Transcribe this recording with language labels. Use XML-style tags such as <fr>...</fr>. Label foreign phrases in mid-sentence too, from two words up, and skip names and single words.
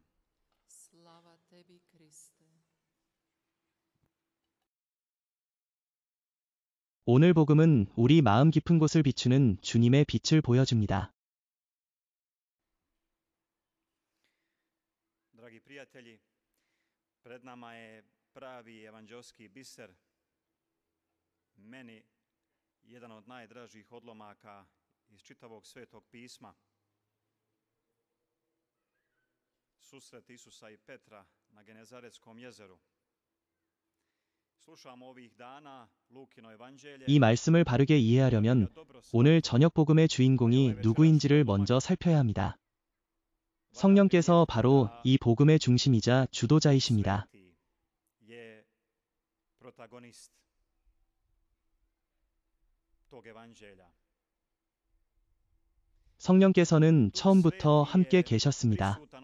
<ko>오늘 복음은 우리 마음 깊은 곳을 비추는 주님의 빛을 보여줍니다.</ko> <hr>Dragi prijatelji, pred nama je pravi evanđelski biser, meni jedan od najdražih odlomaka iz čitavog Svetog pisma. Susret Isusa i Petra na Genezaretskom jezeru.</hr> <ko>이 말씀을 바르게 이해하려면 오늘 저녁 복음의 주인공이 누구인지를 먼저 살펴야 합니다. 성령께서 바로 이 복음의 중심이자 주도자이십니다. 성령께서는 처음부터 함께 계셨습니다.</ko>